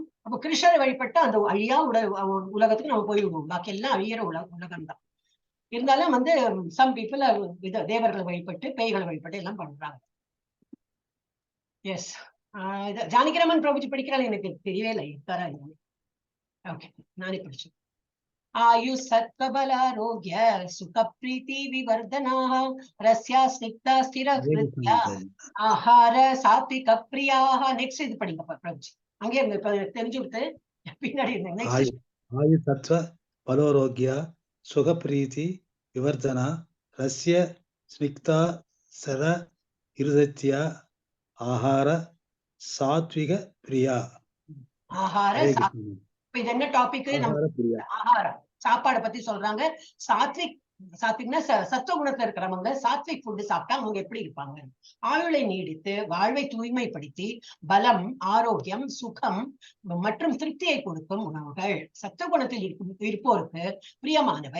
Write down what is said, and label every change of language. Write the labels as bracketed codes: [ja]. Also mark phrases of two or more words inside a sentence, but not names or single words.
[ta] அப்ப கிருஷ்ணரை வழிபட்டா அந்த அழியா உலகத்துக்கு நம்ம போயிடுவோம். பாக்கி எல்லாம் அழியிற உலகம் தான். இருந்தாலும் [en] some people [ta] தேவர்களை வழிபட்டு பேய்களை வழிபட்டு எல்லாம் பண்றாங்க. எஸ், ஜானகிராமன் பிரபுஜி படிக்கிறாள், எனக்கு தெரியவே இல்லை. ஓகே, நானே படிச்சேன். [sa] आयु सत्त्वबलारोग्य सुख प्रीति विवर्धनाः रस्या स्निग्धा स्थिर हृदया आहार सात्विक प्रियाः. [ta] नेक्स्ट இது படிங்க பிரபுஜி, அங்கே தெரிஞ்சு விட்டு பின்னாடி நெக்ஸ்ட். [sa] आयु सत्त्व बलारोग्य सुख प्रीति विवर्धना रस्य स्निग्धा स्थिर हृदया आहार सात्विक प्रिया. [ta] ஆஹார இது என்ன டாபிக்? ஆகாரம், சாப்பாடை பத்தி சொல்றாங்க. சாத்விக்னா சத்துவ குணத்துல இருக்கிறவங்க சாத்விக் ஃபுட் சாப்பிட்டா அவங்க எப்படி இருப்பாங்க? ஆயுளை நீடித்து வாழ்வை தூய்மைப்படுத்தி பலம், ஆரோக்கியம், சுகம் மற்றும் திருப்தியை கொடுக்கும் உணவுகள் சத்துவ குணத்தில் இருப்போருக்கு பிரியமானவை.